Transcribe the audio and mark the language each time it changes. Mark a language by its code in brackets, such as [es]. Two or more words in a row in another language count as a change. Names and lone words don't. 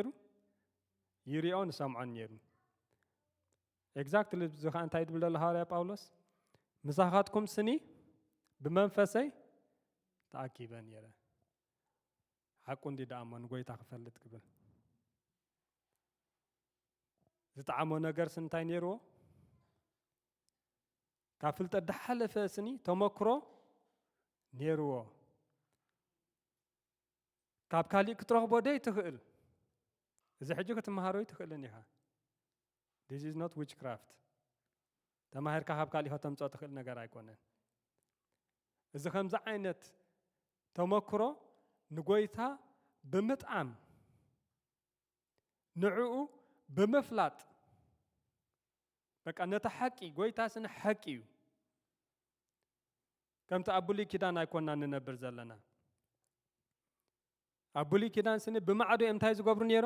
[ti] ይሪኦን ሰምዖን ነይሩ። ኤግዛክትሊ እዚ ከዓ እንታይ ድብል ዘሎ ሃዋርያ ጳውሎስ ምሳኻትኩም ስኒ ብመንፈሰይ ተኣኪበ ነይረ ሓቁ እንዲ ደኣሞ ንጎይታ ክፈልጥ ክብል ዝጠዓሞ ነገር ስንታይ ነይርዎ? ካብ ፍልጠት ዳሓለፈ ስኒ ተመክሮ ነይርዎ። ካብ ካሊእ ክትረኽቦ ደይ ትኽእል እዚ ሕጂ ክትመሃሮ ትኽእልን ኢኻ። [en] this is not witchcraft [ti] ተማሂርካ ካብ ካሊእ ከተምፅኦ ትኽእል ነገር ኣይኮነን። እዚ ከምዚ ዓይነት ተመክሮ ንጎይታ ብምጥዓም ንዕኡ ብምፍላጥ በቃ ነታ ሓቂ ጎይታ ስነ ሓቂ እዩ። ከምቲ ኣብ ብሉይ ኪዳን ኣይኮንና ንነብር ዘለና። ኣብ ብሉይ ኪዳን ስኒ ብማዕዶ እዮም እንታይ ዝገብሩ ነይሮም?